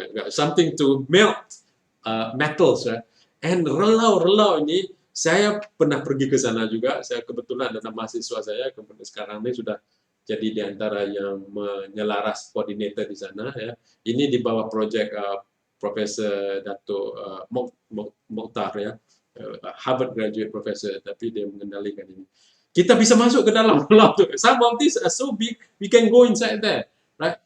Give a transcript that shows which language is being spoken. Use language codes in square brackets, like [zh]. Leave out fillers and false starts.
[en] Something to melt metals, right? [ms] And relau ini, saya pernah pergi ke sana juga. Saya kebetulan ada mahasiswa saya, kemudian sekarang ini sudah jadi di antara yang menyelaras koordinator di sana, ya. Ini di bawah projek Profesor Dato Mokhtar, ya, [en] Harvard graduate professor, [ms] tapi dia mengendalikan ini. Kita bisa masuk ke dalam relau tu. [en] Some of these are so big, we can go inside there, right?